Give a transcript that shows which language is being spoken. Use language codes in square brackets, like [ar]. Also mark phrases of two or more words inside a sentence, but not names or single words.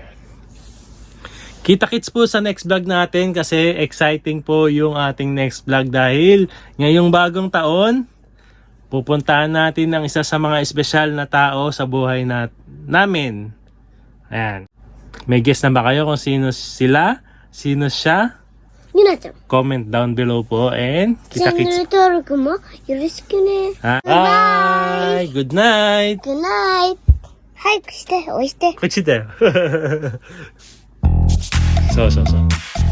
[tl] Kita-kits po sa next vlog natin kasi exciting po yung ating next vlog dahil ngayong bagong taon, pupuntahan natin ang isa sa mga espesyal na tao sa buhay namin. Ayan. May guess na ba kayo kung sino sila? Sino siya? Yuna-chan. [en] Comment down below po and kita-kits. [ja] Channel 登録もよろしくね。 [en] Bye! Good night! Good night. [ja] 早くして、押して。こっちだよ。そう。